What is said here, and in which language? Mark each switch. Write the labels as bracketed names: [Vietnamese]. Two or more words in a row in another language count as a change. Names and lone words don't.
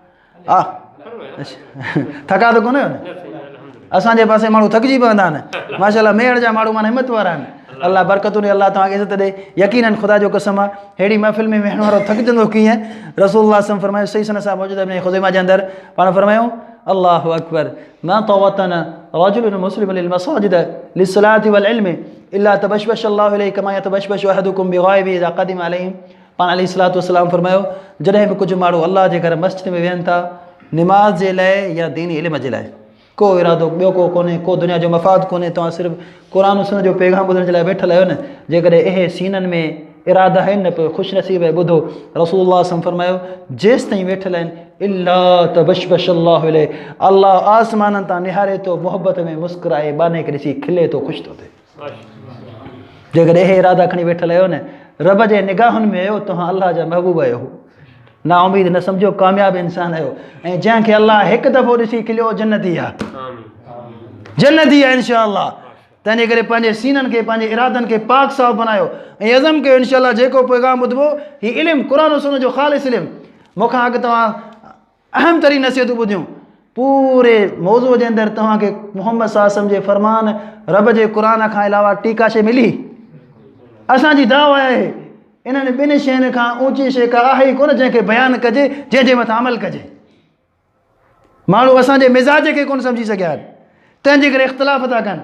[Sindhi] थका त कोन्हे न? असांजे पासे माण्हू थकिजी पवंदा आहिनि, माशाअल्लाह मेड़ जा माण्हू माना हिमत वारा आहिनि। अल्लाह बरकतूं ॾे, अल्लाह तव्हांखे इज़त ॾे। यकीनन ख़ुदा जो कसम आहे, अहिड़ी महफ़िल में वेहण वारो थकिजंदो कीअं? [Arabic] رسول الله صلى الله عليه وسلم [Sindhi] फरमायो, सही सनद सां मौजूदु आहे खुज़ैमा जे अंदरि, पाण फरमायूं [Arabic] الله أكبر، ما توطن رجل مسلم المساجد للصلاة والعلم إلا تبشبش الله إليه كما يتبشبش أحدكم بغائبه إذا قدم عليه. [Sindhi] पाण [Arabic] عليه الصلاة والسلام [Sindhi] फरमायो, जॾहिं बि कुझु माण्हू अल्लाह जे घर मस्जिद में वेहनि था, निमाज़ जे लाइ या दीनी इल्म जे लाइ, को इरादो ॿियो को कोन्हे, को दुनिया जो मफ़ाद कोन्हे, तव्हां सिर्फ़ु क़ुरान सुनत जो पैगाम ॿुधण जे लाइ वेठल आहियो न, जेकॾहिं इहे सीननि में इरादा आहिनि न, पोइ ख़ुशनसीब आहे। ॿुधो, रसूलुल्लाह सम फरमायो, जेसि ताईं वेठल आहिनि [Arabic] إلا تبشبش الله إليه, [Sindhi] अल्लाह आसमाननि तां निहारे थो, मोहबत में मुस्कुराए, बाने खे ॾिसी खिले थो, ख़ुशि थो थिए। जेकॾहिं इहे इरादा खणी वेठल आहियो न, रब जे निगाहुनि में आहियो, तव्हां अल्लाह जा महबूब आहियो। ना उमीद न सम्झो, कामयाबु इंसान आहियो। ऐं जंहिंखे अल्लाह हिकु दफ़ो ॾिसी खिलियो, जन्नती आहे, जन्नती आहे इंशाअल्लाह। तंहिंजे करे पंहिंजे सीननि खे, पंहिंजे इरादनि खे पाक साफ़ बनायो ऐं अज़म कयो इंशाअल्लाह, जेको पैगाम ॿुधबो हीउ इल्मु क़ुरान सुनत जो ख़ालिस इल्मु। मूंखां अॻु तव्हां अहम तरीन नसीहतूं ॿुधियूं, पूरे मौज़ूअ जे अंदरि तव्हांखे मुहम्मद [Arabic] صلى الله عليه وسلم [Sindhi] जे फ़रमान, रब जे क़ुरान खां अलावा टीका शइ मिली? असांजी दावा आहे, इन्हनि ॿिनि शयुनि खां ऊची शइ का आहे ई कोन जंहिंखे बयानु कजे, जंहिंजे मथां अमल कजे। माण्हू असांजे मिज़ाज खे कोन सम्झी सघिया आहिनि, तंहिंजे करे इख़्तिलाफ़ था कनि।